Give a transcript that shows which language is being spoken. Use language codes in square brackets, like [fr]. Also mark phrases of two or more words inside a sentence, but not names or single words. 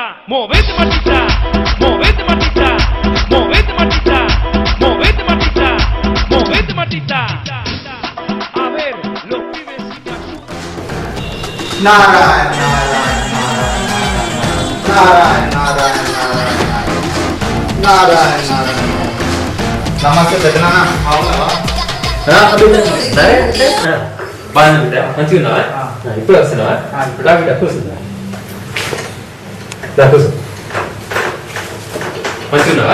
[es] Movete matita, movete matita, movete matita, movete matita, movete matita. A ver, los pibes si te ayudan. Narayan. [te] నమస్తే పెద్దనాన్న అవునా సరే బాగా బిడ్డ మంచిగా ఉన్నావా ఇప్పుడు వస్తున్నావా రా బిడ్డ కూర్చుందా కూర్చో మంచిగా ఉన్నావా